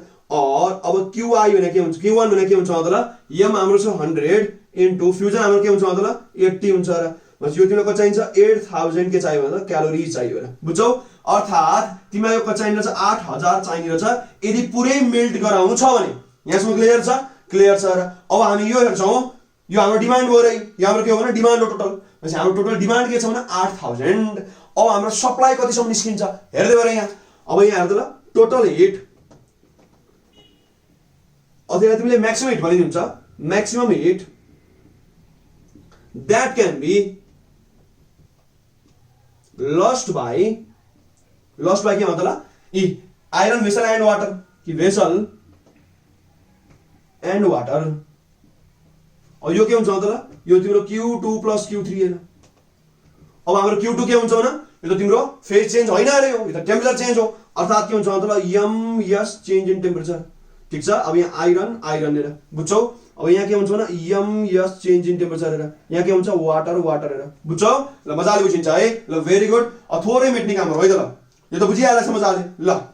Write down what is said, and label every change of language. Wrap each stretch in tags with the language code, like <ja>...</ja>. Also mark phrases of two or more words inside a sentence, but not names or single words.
<hi>और अब</hi> <ne>QI भने के हुन्छ Q1 भने के हुन्छ त m हाम्रो छ 100</ne> <en>into fusion</en> <ne>हाम्रो के हुन्छ त 80 हुन्छ र यो तिमीलाई कति चाहिन्छ 8000 के चाहियो भने क्यालोरी चाहियो र बुझ्छौ अर्थात तिमीलाई यो कति चाहिने रहेछ 8000 चाहिने रहेछ यदि पुरै मेल्ट गराउनु छ भने यहाँसम्म क्लियर छ र अब हामी यो हेर्छौं यो हाम्रो डिमान्ड हो रे यो हाम्रो के हो भने डिमान्ड हो टोटल भनेपछि हाम्रो</ne> <en>total demand</en> <ne>के छ भने 8000 अब हाम्रो सप्लाई कतिसम्म निस्किन्छ हेर्दै गरे यहाँ अब यहाँ हेर्दै ल</ne> <en>total heat</en> <ne>अथवा तिमीले</ne> <en>maximum heat</en> <ne>भनिदिन्छ</ne> <en>maximum heat that can be lost by</en> <ne>के मतलब</ne> <en>e iron vessel and water</en> <ne>कि</ne> <en>vessel and water</en> <ne>और यो के हुन्छ मतलब यो तिम्रो Q2 + Q3 हैन अब हाम्रो Q2 के हुन्छ भने यो त तिम्रो</ne> <en>phase change</en> <ne>हैन रे यो त</ne> <en>temperature change</en> <ne>हो अर्थात के हुन्छ मतलब</ne> <en>MS change in temperature</en> <ne>ठीक छ अब यहाँ आइरन हेर बुझ्छौ अब यहाँ के हुन्छ भने</ne> <en>MS change in temperature</en> <ne>हेर यहाँ के हुन्छ वाटर हेर बुझ्छौ ल मजाले बुझिन्छ है ल</ne> <en>very good</en> <ne>थोरै मेट्ने काम हो है त ल यो त बुझिहाल्छ मजाले ल</ne>